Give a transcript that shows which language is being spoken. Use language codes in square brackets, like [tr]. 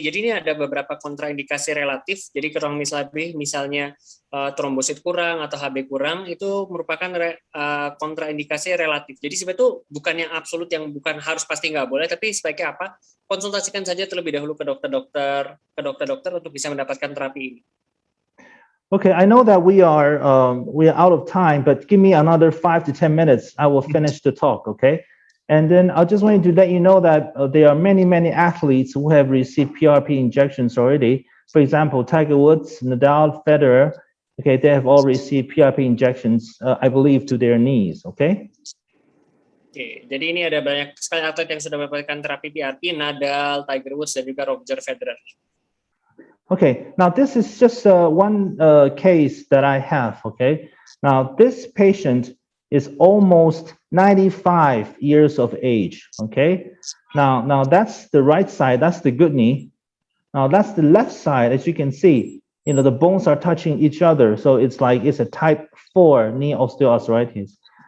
[id] Jadi ini ada beberapa kontraindikasi relatif. Jadi kurang misalnya trombosit kurang atau HB kurang, itu merupakan kontraindikasi relatif. Jadi sebenarnya itu bukan yang absolut, yang bukan harus pasti nggak boleh, tapi sebaiknya apa? Konsultasikan saja terlebih dahulu ke dokter untuk bisa mendapatkan terapi ini. [en] Okay, I know that we are out of time, but give me another 5 to 10 minutes. I will finish the talk. Okay. And then I just wanted to let you know that there are many athletes who have received PRP injections already. For example, Tiger Woods, Nadal, Federer, okay, they have all received PRP injections, I believe, to their knees, okay? [id] Oke, jadi ini ada banyak sekali atlet yang sudah mendapatkan terapi PRP, Nadal, Tiger Woods, dan juga Roger Federer. [en] Okay, now this is just one case that I have, okay? Now this patient is almost 95 years of age, okay? Now that's the right side, that's the good knee. Now that's the left side, as you can see, the bones are touching each other, so it's like it's a type 4 knee osteoarthritis.